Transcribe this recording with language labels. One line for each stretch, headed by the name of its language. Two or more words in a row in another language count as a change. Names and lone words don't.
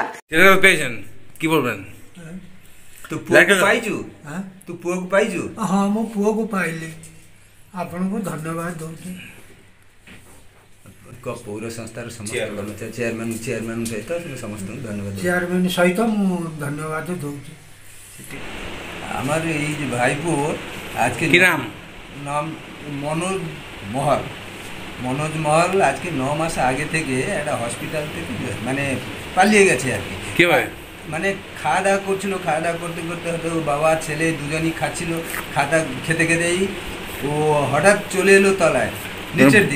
Bangla: পেয়েছেন কি বলবেন?
Odia: ତୁ ପୁଅକୁ ପାଇଛୁ? ତୁ ପୁଅକୁ ପାଇଛୁ? ହଁ ମୁଁ ପୁଅକୁ ପାଇଲି। ଆପଣଙ୍କୁ ଧନ୍ୟବାଦ ଦଉଛି। ପୌର ସଂସ୍ଥାର ସମସ୍ତ କର୍ମଚାରୀ ଚେୟାରମ୍ୟାନ ସହିତ ସମସ୍ତଙ୍କୁ ଧନ୍ୟବାଦ। ଚେୟାରମ୍ୟାନ ସହିତ ମୁଁ ଧନ୍ୟବାଦ ଦଉଛି।
Bangla: আমার এই যে ভাইপো আজকে কি নাম? নাম মনোজ মহল আজকে 9 মাস আগে থেকে একটা হসপিটাল থেকে মানে পালিয়ে গেছে আর কি। কি ভাই? মানে খাওয়া দাওয়া করছিল, খাওয়া দাওয়া করতে করতে হয়তো বাবা ছেলে দুজনই খাচ্ছিল, খেতে খেতেই ও হঠাৎ চলে এলো তলায় নিচের দিকে।